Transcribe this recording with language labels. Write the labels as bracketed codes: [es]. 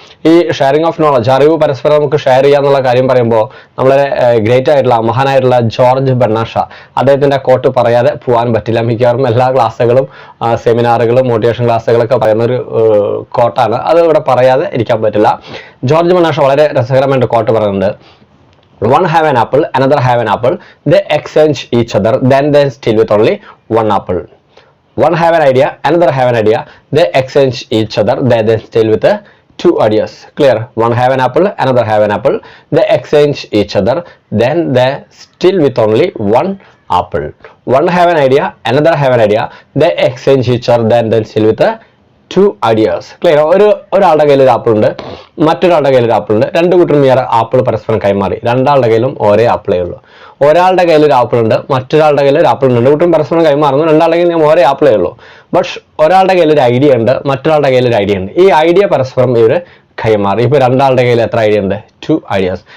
[ml] ഈ sharing of knowledge, അറിവ് പരസ്പരം നമുക്ക് ഷെയർ ചെയ്യാന്നുള്ള കാര്യം പറയുമ്പോൾ നമ്മളെ ഗ്രേറ്റ് ആയിട്ടുള്ള മഹാനായിട്ടുള്ള ജോർജ് ബെർണാഷ, അദ്ദേഹത്തിന്റെ കോട്ട് പറയാതെ പോകാൻ പറ്റില്ല. മിക്കവാറും എല്ലാ ക്ലാസ്സുകളും സെമിനാറുകളും മോട്ടിവേഷൻ ക്ലാസ്സുകളൊക്കെ പറയുന്ന ഒരു കോട്ടാണ്. അത് ഇവിടെ പറയാതെ ഇരിക്കാൻ പറ്റില്ല. ജോർജ് ബെർണാഷ വളരെ രസകരമായിട്ട് കോട്ട് പറയുന്നുണ്ട്. [en] One have an apple, another have an apple. They exchange each other, then they still with only one apple. One have an idea, another have an idea. They exchange each other, then still with 2 ideas. Clear? One have an apple, another have an apple. They exchange each other, then they still with only one apple. One have an idea, another have an idea. They exchange each other, then still with 2 ideas. Clear? [ml] ഒരാളുടെ കയ്യിൽ ഒരു apple ഉണ്ട്, മറ്റൊരാളുടെ കയ്യിൽ ഒരു apple ഉണ്ട്. 2 കൂട്ടരും ഈ ആപ്പിൾ പരസ്പരം കൈമാറി. 2ആളുടെ കയ്യിലും ഒരേ ആപ്പിളേ ഉള്ളൂ. ഒരാളുടെ കയ്യിൽ ഒരു ആപ്പിൾ ഉണ്ട്, മറ്റൊരാളുടെ കയ്യിൽ ഒരു ആപ്പിൾ ഉണ്ട്. 2 കൂട്ടരും പരസ്പരം കൈമാറുന്നു. 2ആളുടെ കയ്യിൽ ഒരേ ആപ്പിളേ ഉള്ളൂ. ബട്ട് ഒരാളുടെ കയ്യിൽ ഒരു ഐഡിയ ഉണ്ട്, മറ്റൊരാളുടെ കയ്യിൽ ഒരു ഐഡിയ ഉണ്ട്. ഈ ഐഡിയ പരസ്പരം ഇവർ കൈമാറി. ഇപ്പോൾ 2ആളുടെ കയ്യിൽ എത്ര ഐഡിയ ഉണ്ട്? [en] 2 ideas.